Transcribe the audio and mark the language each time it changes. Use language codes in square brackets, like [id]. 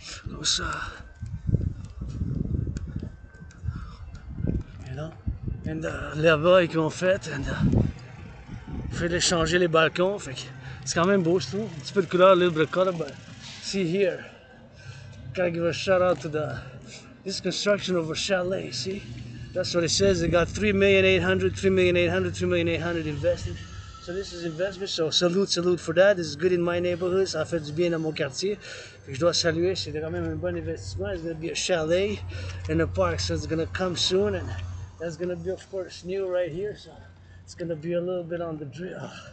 [en] Goes, you know, and [fr] là-bas ils ont fait, and fait changer les balcons. Fait que c'est quand même beau, je trouve. Un petit peu de couleur, [en] a little bit of color, but see here. Gotta give a shout out to this construction of a chalet. See, that's what it says. They got 3,800,000, 3,800,000, 3,800,000 invested. So this is investment. So salute for that. This is good in my neighborhood. [fr] Ça fait du bien dans mon quartier. Fait que je dois saluer. C'est quand même un bon investissement. [en] It's gonna be a chalet in the park, so it's gonna come soon, and that's gonna be, of course, new right here. So it's gonna be a little bit on the drill.